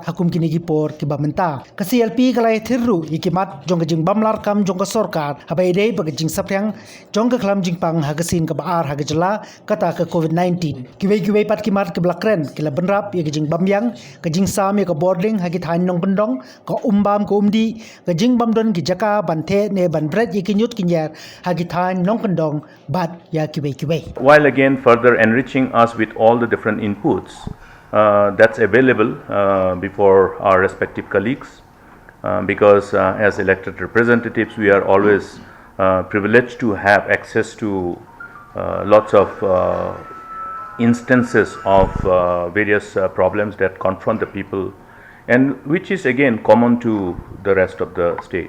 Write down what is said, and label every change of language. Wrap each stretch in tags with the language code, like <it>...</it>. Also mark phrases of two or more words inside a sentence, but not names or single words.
<kha>hakum kini gipor ki bamenta ka CLP kalai thirru yikimat jong kejing bamlar kam jong ka Sorkar habai dei ba kejing saprang jong ka klam jingpang hagasin ka baar hag Jylla kata ke COVID-19 kiwei pat kimat ke blakren kila benrap ya kejing bamyang kejing sam ya ka boarding hagi thain nong pendong ka umbam ka umdi kejing bamdon ki jaka banthe ne ban bret ya kinyut kinyar hagi thain nong pendong bat ya kiwei</kha> <en>while again further enriching us with all the different inputs that's available before our respective colleagues because as elected representatives we are always privileged to have access to lots of instances of various problems that confront the people and which is again common to the rest of the state.</en>